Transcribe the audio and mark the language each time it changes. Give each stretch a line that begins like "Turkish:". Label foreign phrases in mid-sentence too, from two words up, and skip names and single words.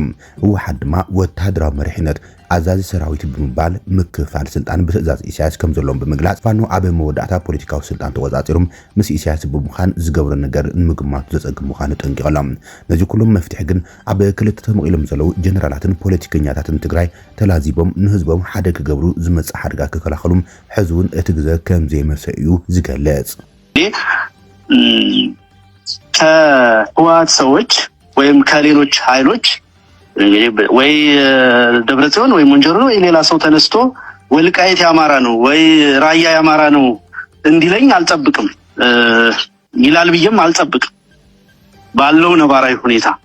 Tigrinya: ህወሓት ድማ ወተሃደራዊ መሪሕነት አዛዚ ሰራዊት ብምባል ምክፋል ስልጣን በትእዛዝ ኢሳያስ ከም ዘሎም ብምግላጽ ፋኖ ኣብ መወዳእታ ፖለቲካዊ ስልጣን ተወጻጺሮም ምስ ኢሳያስ ብምዃን ዝገብሩ ነገር ንምግማቱ ዘጸግም ምዃኑ ጠንቂቖሎም ነዚ ኩሎም መፍትሒ ግን ኣብ ክልተ ተመቂሎም ዘለው ጀነራላትን ፖለቲከኛታትን ትግራይ ተላዚቦም ንህዝቦም ሓደ ክገብሩ ዝመጽእ ሓደጋ ክከላኸሉም ሕዝቡን እቲ ግዜ ከም ዘይመሰዩ ዝገልጽ
Amharic: ከህወሓት ሰዎች ወይም ከሌሎች ኃይሎች ወይ ደብረጽዮን ወይ ሞንጆሮ ወይ ሌላ ሰው ተነስቶ ወልቃይት ያማራ ነው ወይ ራያ ያማራ ነው እንዲለኝ አልጠብቅም ይላል ብዬም አልጠብቅም ባለው ነባራዊ ሁኔታ